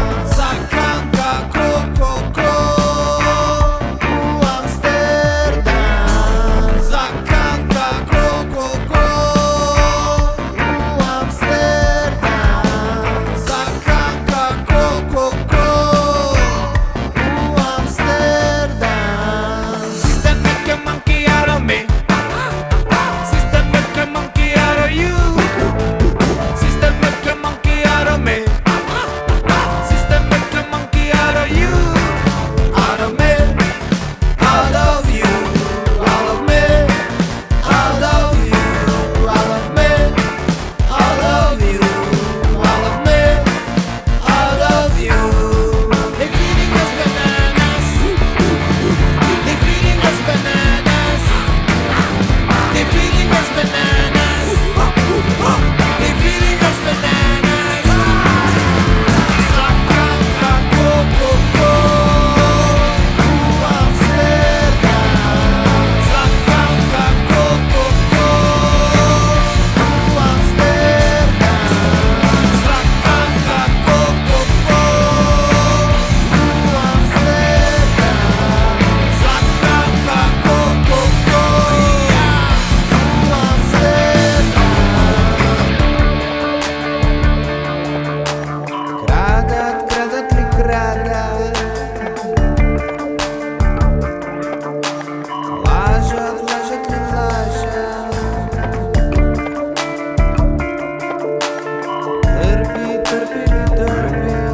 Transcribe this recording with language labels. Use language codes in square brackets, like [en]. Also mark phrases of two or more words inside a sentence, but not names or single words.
[mk] Сакам како коко у Амстердам. Сакам како коко у Амстердам. Сакам како коко у Амстердам. [en] System make a monkey out of me. System make a monkey out of you. System make a monkey out of me. System make a monkey out of you. Out of me. Out of you. Out of me. Out of you. Out of me. Out of you. Out of me. Out of you. They feeding us bananas. They feeding us bananas. They feeding us bananas. They feeding us bananas. [mk] Сакам како коко у Амстердам. Сакам како коко у Амстердам. Сакам како коко у Амстердам. Сакам како коко у Амстердам. Крадат ли крадат? Лажат ли лажат? Трпи ли трпи?